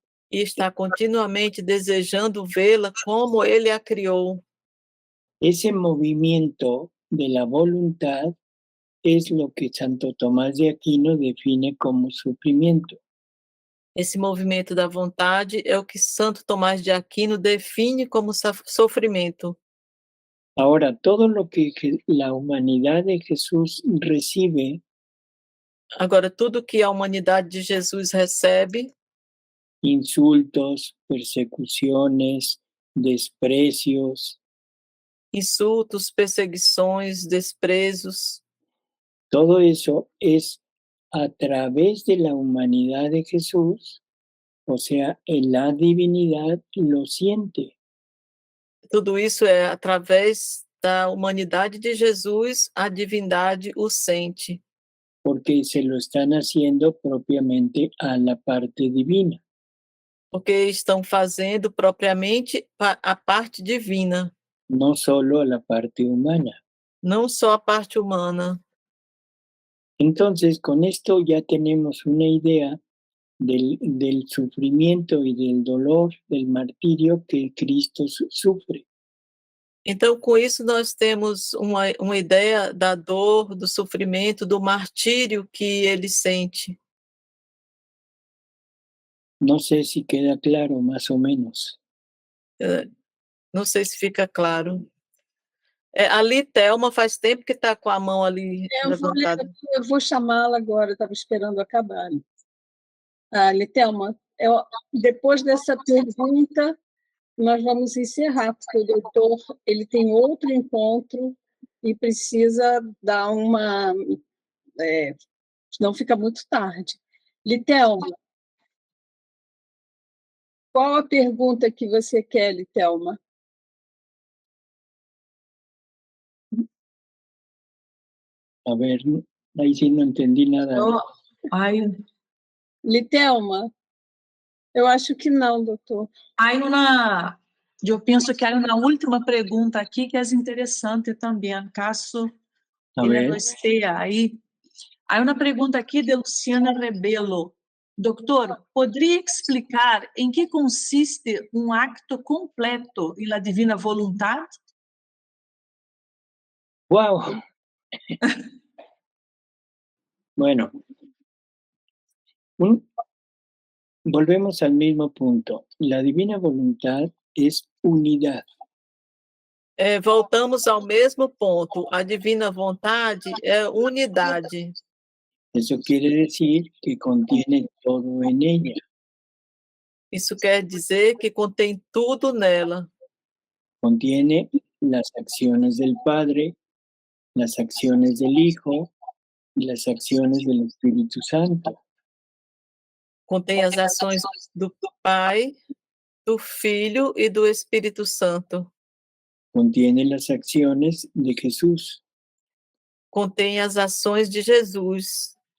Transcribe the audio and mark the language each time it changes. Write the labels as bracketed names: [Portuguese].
[Portuguese] E está continuamente desejando vê-la como ele a criou. [Spanish] Ese movimiento de la voluntad es lo que Santo Tomás de Aquino define como sufrimiento. [Portuguese] Esse movimento da vontade é o que Santo Tomás de Aquino define como sofrimento. [Spanish] Ahora, todo lo que la humanidad de Jesús recibe, [Portuguese] Agora, tudo que a humanidade de Jesus recebe, [Spanish] insultos, persecuciones, desprecios, [Portuguese] insultos, perseguições, desprezos, [Spanish] todo eso es a través de la humanidad de Jesús, o sea, en la divinidad lo siente. [Portuguese] tudo isso é através da humanidade de Jesus, a divindade o sente. [Spanish] Porque se lo están haciendo propiamente a la parte divina. [Portuguese] Porque estão fazendo propriamente a parte divina, [Spanish] No solo a la parte humana. [Portuguese] não só a parte humana. [Spanish] Entonces, con esto ya tenemos una idea del sufrimiento y del dolor, del martirio que Cristo sufre. [Portuguese] Então, com isso, nós temos uma ideia da dor, do sofrimento, do martírio que ele sente. [Spanish] No sé si queda claro, más o menos. [Portuguese] Não sei se fica claro. Ali, Thelma, faz tempo que está com a mão ali levantada. Eu vou chamá-la agora, estava esperando acabar. Thelma, depois dessa pergunta, nós vamos encerrar, porque o doutor ele tem outro encontro e precisa dar uma... senão fica muito tarde. Lithelma, qual a pergunta que você quer, Lithelma? [Spanish] A ver, ahí sí no entendí nada. [Portuguese] Lithelma, eu acho que não, doutor. Eu penso que há uma última pergunta aqui que é interessante também, caso ele não esteja aí. Há uma pergunta aqui de Luciana Rebelo. Doutor, poderia explicar em que consiste um acto completo e a divina vontade? ¡Wow! [Spanish] Bueno, volvemos al mismo punto. La divina voluntad es unidad. [Portuguese] Voltamos ao mesmo ponto. A divina vontade é unidade. [Spanish] Eso quiere decir que contiene todo en ella. [Portuguese] Isso quer dizer que contém tudo nela. [Spanish] Contiene las acciones del Padre, las acciones del Hijo y las acciones del Espíritu Santo. [Portuguese] Contém as ações do Pai, do Filho e do Espírito Santo. [Spanish] Contiene las acciones de Jesús, [Portuguese] Contém as ações de Jesus,